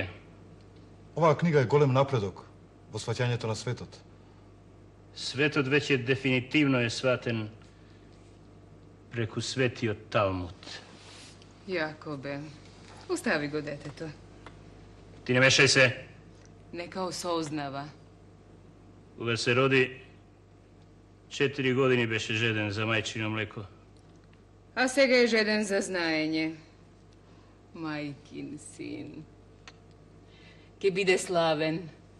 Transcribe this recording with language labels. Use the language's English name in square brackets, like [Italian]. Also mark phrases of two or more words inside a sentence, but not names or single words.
[Macedonian] Оваа книга е голем напредок во сваќањето на светот. Светот веќе дефинитивно е сватен преку светиот Талмуд. Јакобе, остави го детето. [Serbian] Ti ne mešaj se. [Macedonian] Neka осознава. Кога се роди, 4 години беше жеден за мајчино млеко. А сега е жеден за знаење. Мајкин син. Ке биде славен.